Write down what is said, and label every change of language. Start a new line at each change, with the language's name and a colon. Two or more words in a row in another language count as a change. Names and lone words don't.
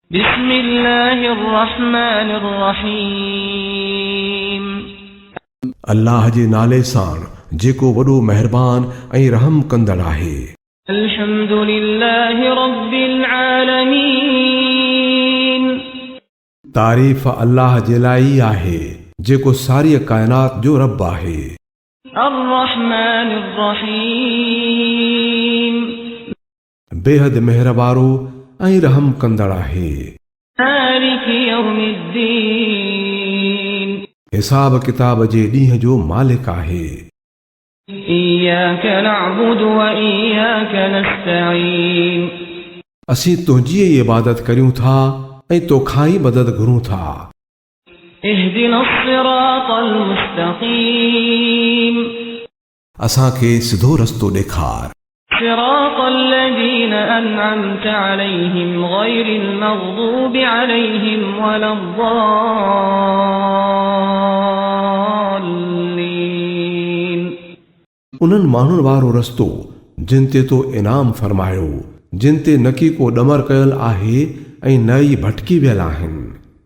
Arabic: بسم الله الرحمن الرحيم
Sindhi: अल्लाह जे नाले सां जेको वॾो महिरबान ऐं रहम कंदड़ आहे।
Arabic: الحمد لله رب العالمين
Sindhi: तारीफ़ अल्लाह जे लाइ आहे जेको सारी काइनात जो रब आहे।
Arabic: الرحمن الرحيم
Sindhi: बेहद मेहरबारो ऐं रहम कंदड़ आहे।
Arabic: مالك يوم الدين
Sindhi: हिसाब किताब जे ॾींहं जो मालिक आहे।
Arabic: إياك نعبد وإياك نستعين
Sindhi: असीं तुंहिंजी इबादत करियूं था ऐं तोखां ई मदद घुरूं था।
Arabic: اهدنا الصراط المستقيم
Sindhi: असांखे सिधो रस्तो ॾेखार।
Arabic: صراط الذين أنعمت عليهم غير المغضوب عليهم ولا الضالين
Sindhi: उन्हनि माण्हुनि वारो रस्तो जिन ते तो इनाम फरमायो, जिन ते न की को ॾमर कयल आहे ऐं न ई भटकी वियल आहिनि।